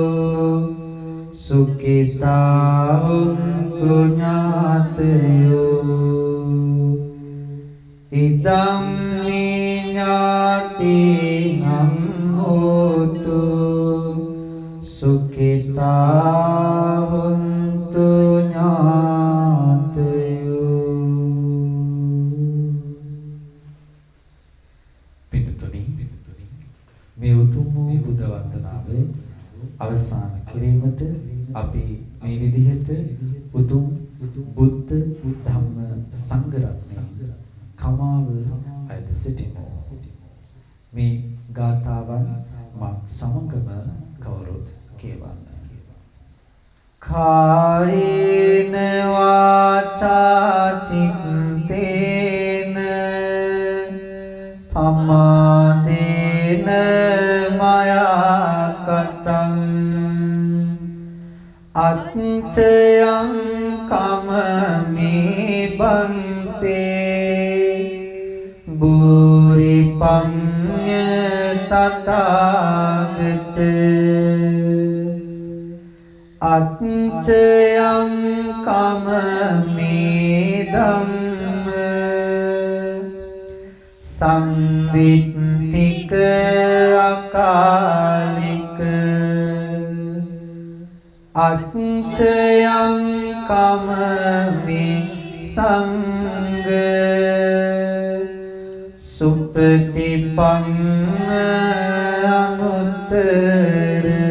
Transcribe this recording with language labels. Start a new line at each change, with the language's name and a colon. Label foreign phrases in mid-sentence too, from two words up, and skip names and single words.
Pali: සුඛිතා හොන්තු ඥාතයෝ ඉදම් මේ ඥාතිනං හෝතු සුඛිතා හොන්තු ඥාතයෝ.
Sinhala: පිටුතුනි මේ උතුම් වූ බුද්ධ වන්දනාව අවසන් කිරීමට අපි මේ විදිහට උතුම් බුද්ධ ධම්ම සංඝ රත්නය කමාව අයද සිටිමු. මේ ගාථාවන් මත් සමගම කවුරුත් කියවන්න.
Pali: කායේන වාචා චිත්තේන පමාදේන මයා කතං අච්චයං කමමේ බන්තේ බුරි පඤ්ඤ තථාගත අච්චයං කමමේ ධම්ම සම්දිට්ඨික අකාලික අච්චයං කමමේ සංඝ සුපටිපන්න අනුත්තර.